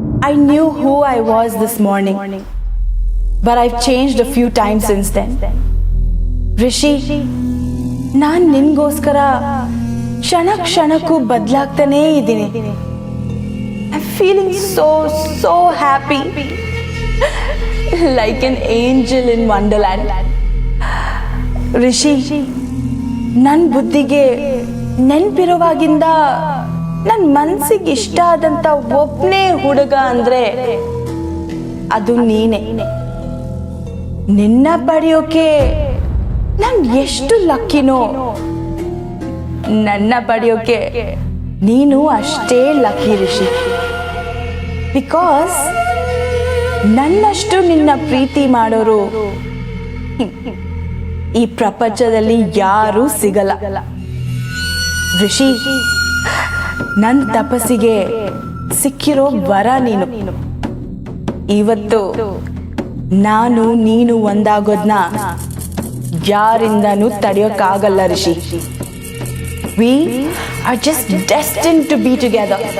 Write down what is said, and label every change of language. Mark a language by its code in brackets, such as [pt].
[en] I knew who I was this morning, but I've changed a few times since then. [kn] Rishi, ನಾನು ನಿನ್ಗೋಸ್ಕರ ಕ್ಷಣ ಕ್ಷಣಕ್ಕೂ ಬದಲಾಗ್ತಾನೇ ಇದ್ದೀನಿ. [en] I'm feeling so happy, like an angel in Wonderland. [kn] Rishi, ನನ್ನ ಬುದ್ಧಿಗೆ ನೆನಪಿರುವಾಗಿಂದ ನನ್ನ ಮನಸ್ಸಿಗೆ ಇಷ್ಟ ಆದಂತ ಒಬ್ಬನೇ ಹುಡುಗ ಅಂದ್ರೆ ಅದು ನೀನೆ. ನಿನ್ನ ಪಡೆಯೋಕೆ ನಾನು ಎಷ್ಟು ಲಕ್ಕಿನೋ, ನನ್ನ ಪಡೆಯೋಕೆ ನೀನು ಅಷ್ಟೇ ಲಕ್ಕಿ ರಿಷಿ. ಬಿಕಾಸ್ ನನ್ನಷ್ಟು ನಿನ್ನ ಪ್ರೀತಿ ಮಾಡೋರು ಈ ಪ್ರಪಂಚದಲ್ಲಿ ಯಾರೂ ಸಿಗಲ್ಲ. ರಿಷಿ, ನನ್ನ ತಪಸ್ಸಿಗೆ ಸಿಕ್ಕಿರೋ ವರ ನೀನು. ಇವತ್ತು ನಾನು ನೀನು ಒಂದಾಗೋದ್ನ ಯಾರಿಂದನೂ ತಡೆಯೋಕ್ಕಾಗಲ್ಲ Rishi. [en] We are just destined to be together.